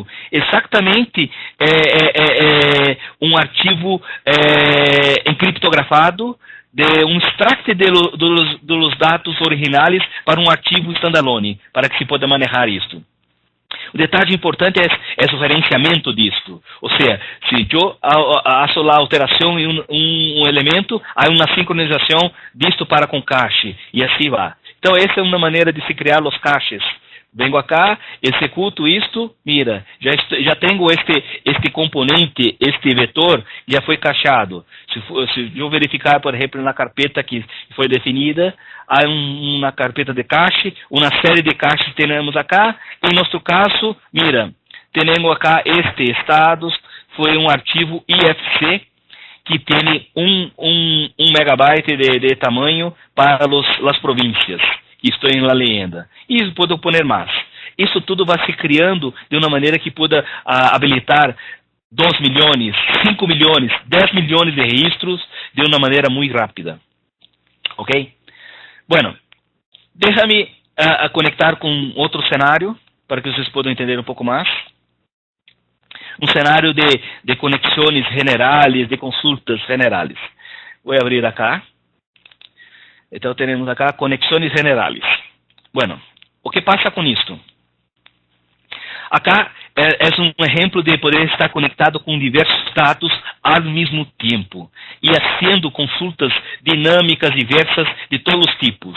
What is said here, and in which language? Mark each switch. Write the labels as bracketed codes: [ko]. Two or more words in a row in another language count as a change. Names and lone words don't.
[pt] Exatamente um arquivo encriptografado de um extract dos dados originais para um arquivo standalone, para que se possa manejar isto. O detalhe importante é o gerenciamento disto. Ou seja, se eu faço a alteração em um elemento, há uma sincronização disto para com cache, e assim vai. Então, essa é uma maneira de se criar os caches [es] Vengo acá, [pt] executo isto, mira, já tenho este componente, este vetor, já foi cacheado. Se eu verificar, por exemplo, na carpeta que foi definida, há uma carpeta de cache, uma série de caches temos acá. Em nosso caso, mira, temos acá este estados, foi um arquivo IFC, que tem um megabyte de tamanho para as províncias que estão em [es] la leyenda. [pt] E posso pôr mais. Isso tudo vai se criando de uma maneira que pueda habilitar 2 milhões, 5 milhões, 10 milhões de registros de uma maneira muito rápida. Ok? [es] Bueno, déjame [pt] conectar com outro cenário para que vocês possam entender um pouco mais. Um cenário de conexões generais, de consultas generais. Vou abrir acá. Então, temos acá conexões generais. Bueno, o que passa com isto? Acá é um exemplo de poder estar conectado com diversos dados ao mesmo tempo e fazendo consultas dinâmicas diversas de todos os tipos.